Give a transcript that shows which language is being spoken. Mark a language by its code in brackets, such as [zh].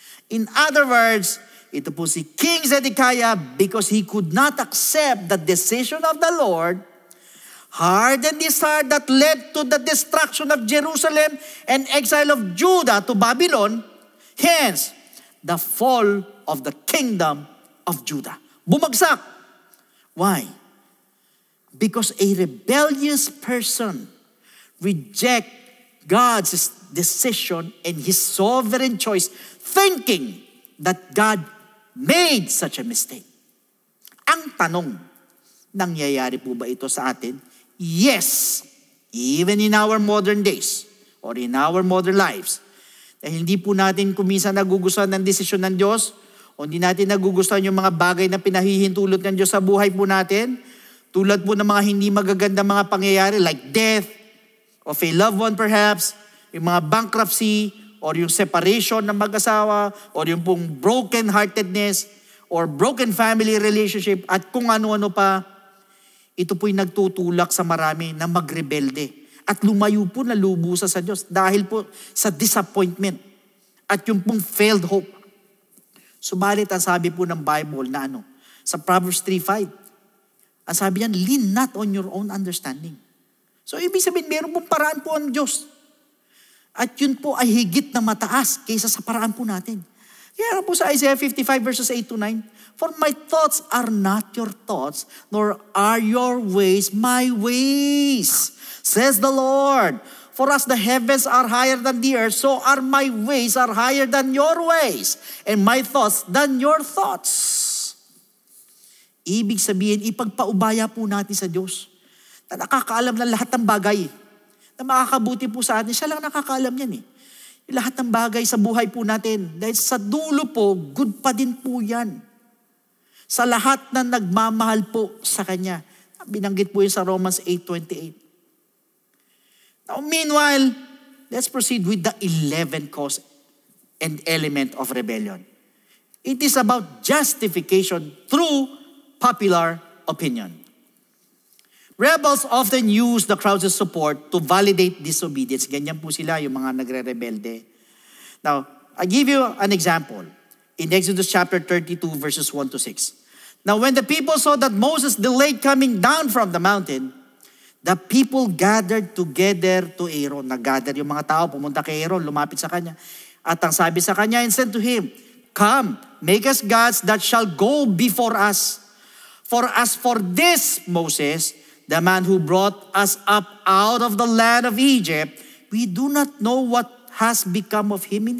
[en] In other words, [tl] ito po si [en] King Zedekiah, because he could not accept the decision of the Lord, hardened his heart that led to the destruction of Jerusalem and exile of Judah to Babylon, hence the fall of the kingdom of Judah. [tl] Bumagsak. [en] Why? Because a rebellious person reject God's decision and His sovereign choice, thinking that God made such a mistake. [tl] Ang tanong, nangyayari po ba ito sa atin? [en] Yes, even in our modern days or in our modern lives. [tl] Dahil hindi po natin kuminsan nagugustuhan ng desisyon ng Diyos o hindi natin nagugustuhan yung mga bagay na pinahihintulot ng Diyos sa buhay po natin. Tulad po ng mga hindi magagandang mga pangyayari [en] like death of a loved one perhaps, [tl] yung mga bankruptcy or yung separation ng mag-asawa or yung pong broken-heartedness or [en] broken family relationship [tl] at kung ano-ano pa, ito po'y nagtutulak sa marami na magrebelde at lumayo po na lubusa sa Diyos dahil po sa disappointment. at yung pong [en] failed hope. [tl] Subalit ang sabi po ng Bible na sa Proverbs 3:5, ang sabi niyan, [en] lean not on your own understanding. [tl] So ibig sabihin, meron pong paraan po ang Diyos. At yun po ay higit na mataas kaysa sa paraan po natin. Kaya po sa [en] Isaiah 55 verses 8-9, for my thoughts are not your thoughts, nor are your ways my ways, says the Lord. For as the heavens are higher than the earth, so are my ways are higher than your ways, and my thoughts than your thoughts. [tl] Ibig sabihin, ipagpaubaya po natin sa Diyos na nakakaalam ng lahat ng bagay na makakabuti po sa atin. Siya lang nakakaalam yan Yung lahat ng bagay sa buhay po natin. Dahil sa dulo po, good pa din po yan. Sa lahat na nagmamahal po sa Kanya. Binanggit po yun sa Romans 8:28. [en] Now, meanwhile, let's proceed with the 11th cause and element of rebellion. It is about justification through popular opinion. Rebels often use the crowd's support to validate disobedience. [tl] Ganyan po sila, yung mga nagre-rebelde. [en] Now, I give you an example. In Exodus chapter 32, verses 1-6. Now, when the people saw that Moses delayed coming down from the mountain, the people gathered together to Aaron. [tl] Nag-gather yung mga tao, pumunta kay Aaron, lumapit sa kanya. At ang sabi sa kanya, [en] and said to him, come, make us gods that shall go before us. For as for this Moses, the man who brought us up out of the land of Egypt, we do not know what has become of him.